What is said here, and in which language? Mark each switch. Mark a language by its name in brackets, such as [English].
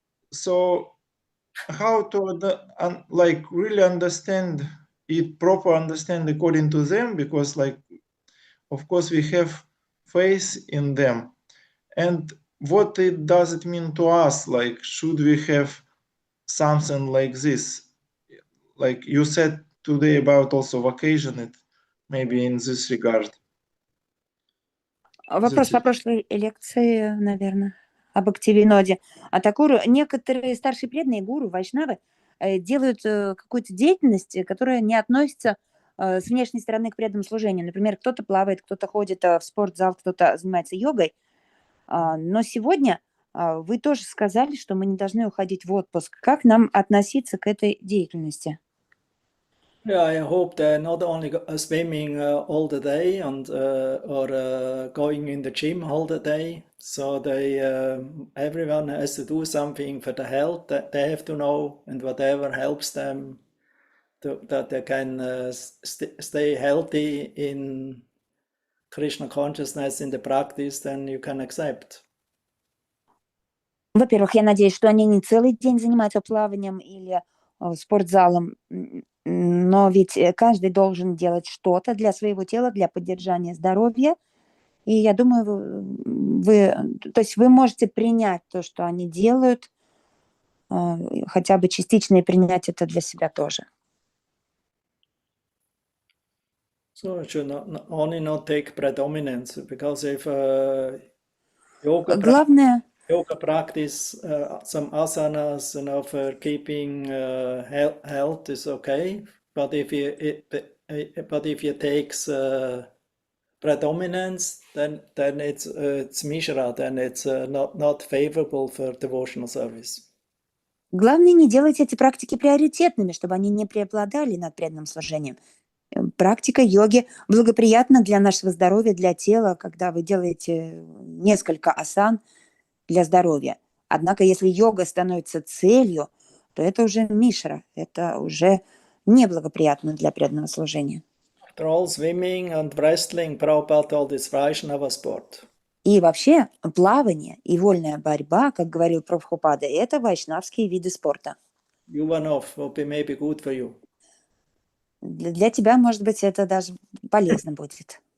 [English] So how to like really understand it, proper understand according to them, because like, of course we have faith in them. And what does it mean to us? Like, should we have something like this? Like you said today about also vacation, it maybe in this regard. [Russian] Вопрос по прошлой лекции, наверное, об Бхактивиноде. А Такуру, некоторые старшие преданные гуру, вайшнавы, делают какую-то деятельность, которая не относится с внешней стороны к преданному служению. Например, кто-то плавает, кто-то ходит в спортзал, кто-то занимается йогой. Но сегодня вы тоже сказали, что мы не должны уходить в отпуск. Как нам относиться к этой деятельности? [English] Yeah, I hope they're not only swimming all the day and or going in the gym all the day. So they everyone has to do something for the health that they have to know, and whatever helps them that they can stay healthy in Krishna consciousness in the practice, then you can accept. [Russian] Во-первых, я надеюсь, что они не целый день занимаются плаванием или спортзалом, но ведь каждый должен делать что-то для своего тела, для поддержания здоровья. И я думаю, то есть вы можете принять то, что они делают, хотя бы частично, и принять это для себя тоже. [English] So it should only not take predominance, because if yoga [Russian] Главное, [English] practice, some asanas, for keeping health is okay, but if you takes predominance, then it's mishra, then it's not favorable for devotional service. [Russian] главное не делать эти практики приоритетными, чтобы они не преобладали над преданным служением. Практика йоги благоприятна для нашего здоровья, для тела, когда вы делаете несколько асан для здоровья. Однако, если йога становится целью, то это уже мишра, это уже неблагоприятно для преданного служения. [English] After all, swimming and wrestling, Prabhupada told this Vaishnava sport. [Russian] И вообще плавание и вольная борьба, как говорил Прабхупада, это вайшнавские виды спорта. [English] Yuvanov will be maybe good for you. [Russian] Для тебя, может быть, это даже полезно будет.